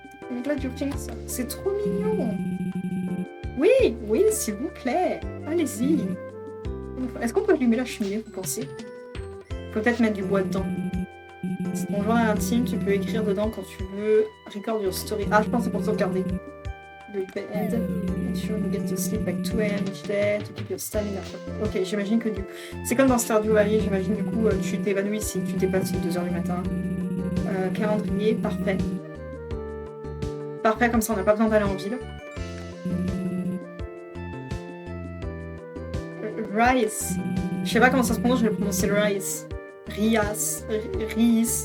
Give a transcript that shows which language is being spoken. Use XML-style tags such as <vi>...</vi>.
<en>I'm glad you think so.</en> <fr>C'est trop mignon. Oui, s'il vous plaît. Allez-y. Est-ce qu'on peut allumer la cheminée, vous pensez? Peut-être mettre du bois dedans. C'est ton journal intime, tu peux écrire dedans quand tu veux.</fr> <en>Record your story.</en> <fr>Ah, je pense que c'est pour sauvegarder.</fr> <en>The bed. Make sure you get to sleep by 2 AM each day to keep your stamina.</en> <fr>Ok, j'imagine que du... C'est comme dans Stardew Valley, j'imagine du coup tu t'évanouis si tu dépasses 2h du matin. Calendrier, parfait. Parfait, comme ça on n'a pas besoin d'aller en ville. Rice. Je sais pas comment ça se prononce, je vais prononcer le rice. Rias. Rice.</fr>